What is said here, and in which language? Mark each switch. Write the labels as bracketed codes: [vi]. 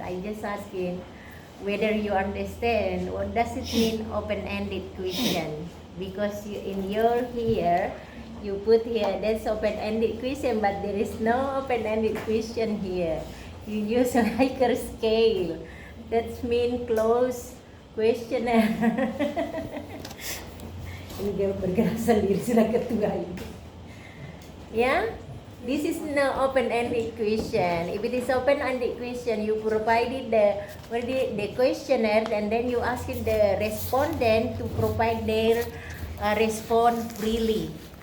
[en] I just asking whether you understand what does it mean open-ended question. Because in your here, you put here that's open-ended question, but there is no open-ended question here. You use a Likert scale. That mean closed questionnaire. [id] Ini dia bergerak sendiri sudah ketua ini. [en] Yeah? This is no open-ended question. If it is open-ended question, you provided the questionnaire, and then you ask the respondent to provide their response freely.